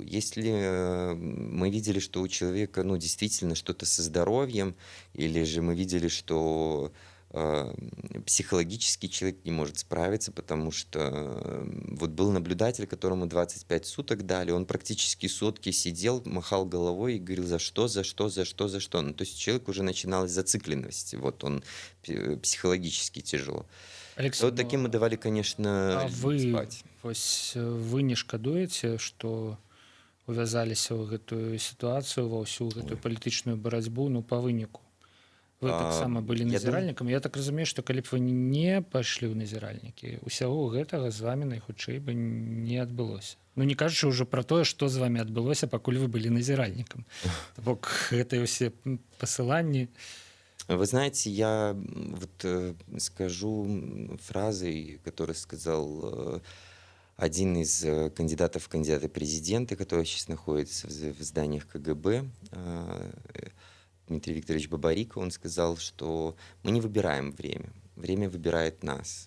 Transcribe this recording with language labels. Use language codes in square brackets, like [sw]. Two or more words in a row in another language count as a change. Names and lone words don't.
[ru] Если мы видели, что у человека действительно что-то со здоровьем, или же мы видели, что психологически человек не может справиться, потому что вот был наблюдатель, которому 25 суток дали, он практически сутки сидел, махал головой и говорил: за что. Ну, то есть человек уже начиналась зацикленность, вот он психологически тяжело. Алексей, Вот таким мы давали, конечно, а вы спать. [be] вы не шкадуеце, што увязаліся ў гэтую сітуацыю, ва ўсю гэтую Ой. палітычную барацьбу, ну па выніку? Вы таксама былі [ru] Я думаю, [be] назіральнікам. Я так разумею, што калі б вы не пайшлі ў назіральнікі, усяго гэтага з вамі найхутчэй бы не адбылося. Ну не кажучы ўжо пра тое, што з вамі адбылося, пакуль вы былі назіральнікам. То бок гэтыя ўсе пасыланні. [ru] Вы знаете, я вот скажу фразой, которую сказал один из кандидатов в кандидаты президенты, который сейчас находится в зданиях КГБ, Дмитрий Викторович Бабарико, он сказал, что мы не выбираем время, время выбирает нас.